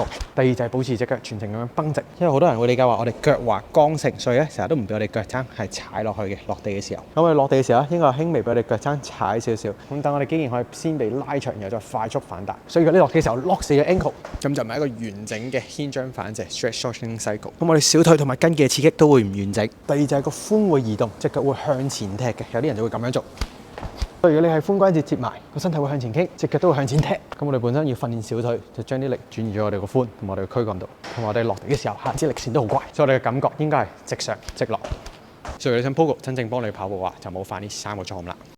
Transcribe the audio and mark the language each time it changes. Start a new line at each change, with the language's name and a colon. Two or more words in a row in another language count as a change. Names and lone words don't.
Cantonese: 第二就係保持隻腳全程咁樣繃直，因為好多人會理解話我哋腳滑剛性，所以咧成日都唔俾我哋腳踭係踩落去嘅。落地嘅時候，咁我哋落地嘅時候應該係輕微俾我哋腳踭踩少少，咁等我哋肌腱可以先被拉長，然後再快速反彈。所以如果你落地嘅時候 lock 死咗 ankle， 咁就唔係一個完整嘅牽張反直
English: stretch shortening cycle。
Cantonese: 咁我哋小腿同埋跟腱嘅刺激都會唔完整。第二就係個髖會移動，隻腳會向前踢嘅，有啲人就會咁樣做。所以如果你係髖關節接埋，個身體會向前傾，隻腳都會向前踢。咁我哋本身要訓練小腿，就將啲力轉移咗我哋個髖同我哋個軀幹度，同埋我哋落地嘅時候下肢力線都好乖，所以我哋嘅感覺應該係直上直落。所以你想 pogo 真正幫你跑步嘅話，就冇犯呢3個錯誤啦。